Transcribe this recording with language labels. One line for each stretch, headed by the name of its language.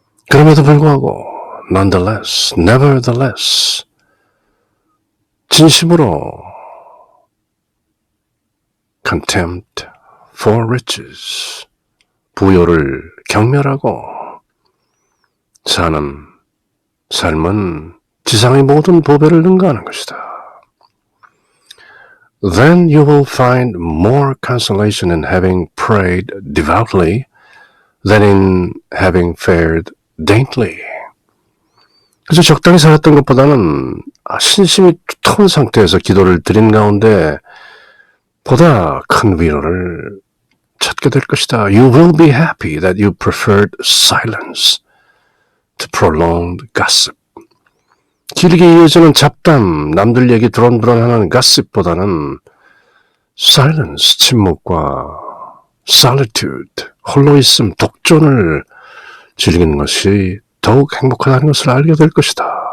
Korean: 그럼에도 불구하고
English: nonetheless, nevertheless
Korean: 진심으로
English: contempt for riches,
Korean: 부요를 경멸하고 사는 삶은 지상의 모든 보배를 능가하는 것이다.
English: Then you will find more consolation in having prayed devoutly than in having fared daintily.
Korean: 그래서 적당히 살았던 것보다는 신심이 두터운 상태에서 기도를 드린 가운데 보다 큰 위로를 찾게 될 것이다.
English: You will be happy that you preferred silence to prolonged gossip.
Korean: 길게 이어지는 잡담, 남들 얘기 드론드론하는 gossip보다는 silence, 침묵과 solitude, 홀로있음, 독존을 즐기는 것이 더욱 행복하다는 것을 알게 될 것이다.